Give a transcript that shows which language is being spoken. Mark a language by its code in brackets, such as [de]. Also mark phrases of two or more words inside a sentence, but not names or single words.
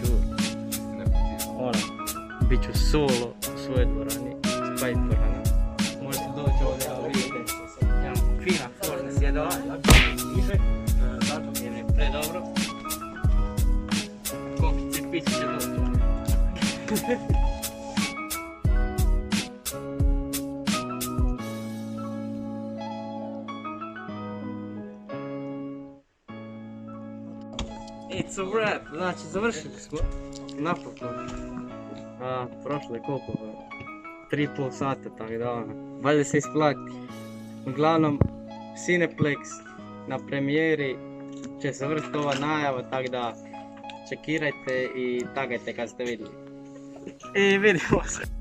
[hr] bit ću solo u svojoj dvorani, Spider dvorana. Možete doći ovdje, evo vidite, imam fina forne sjedala, jer je predobro. Kokice piće će doći. [en] It's a wrap, [hr] znači završili smo, napokon. Prošlo je koliko? 3,5 sata, tako da valjda se isplati. Uglavnom, Cineplex na premijeri će završiti ova najava, tako da čekirajte i tagajte kad ste vidjeli.